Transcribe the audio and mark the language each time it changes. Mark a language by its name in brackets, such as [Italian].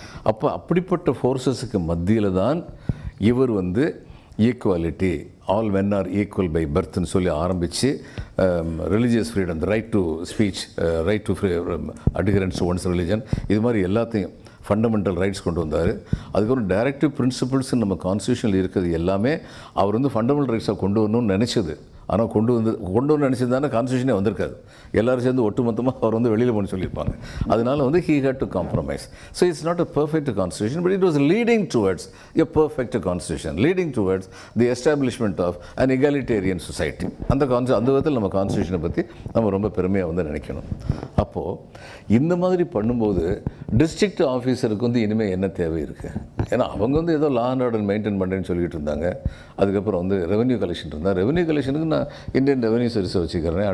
[Tamil] அப்போ அப்படிப்பட்ட ஃபோர்ஸஸுக்கு மத்தியில் தான் இவர் வந்து equality, [English] all men are equal by பர்த்னு [Tamil] சொல்லி ஆரம்பித்து religious freedom, [English] the right to speech, [Tamil] right to adherence to once religion, இது மாதிரி எல்லாத்தையும் ஃபண்டமெண்டல் ரைட்ஸ் கொண்டு வந்தார். அதுக்கப்புறம் டைரக்டிவ் பிரின்சிபிள்ஸ் நம்ம கான்ஸ்டியூஷனில் இருக்கிறது எல்லாமே அவர் வந்து ஃபண்டமெண்டல் ரைட்ஸாக கொண்டு வரணும்னு நினச்சது. ஆனால் கொண்டு வந்து நினச்சிருந்தானே கான்ஸ்டியூஷனே வந்திருக்காது. எல்லோரும் சேர்ந்து ஒட்டுமொத்தமாக அவர் வந்து வெளியில் போன்னு சொல்லியிருப்பாங்க. அதனால் வந்து [English] he had to compromise. So it's not a perfect constitution, but it was leading towards a perfect constitution, leading towards the establishment of an egalitarian society. [Tamil] அந்த விதத்தில் நம்ம கான்ஸ்டியூஷனை பற்றி நம்ம ரொம்ப பெருமையாக வந்து நினைக்கணும். அப்போது இந்த மாதிரி பண்ணும்போது டிஸ்ட்ரிக்ட் ஆஃபீஸருக்கு வந்து இனிமேல் என்ன தேவை இருக்குது? ஏன்னா அவங்க வந்து ஏதோ லா அண்ட் ஆர்டர் மெயின்டைன் பண்ணுறேன்னு சொல்லிட்டு இருந்தாங்க. அதுக்கப்புறம் வந்து ரெவன்யூ கலெக்ஷன் இருந்தால், ரெவன்யூ கலெக்ஷனுக்கு நான் இந்தியன் ரெவன்யூ சர்வீஸை வச்சுக்கிறேன்.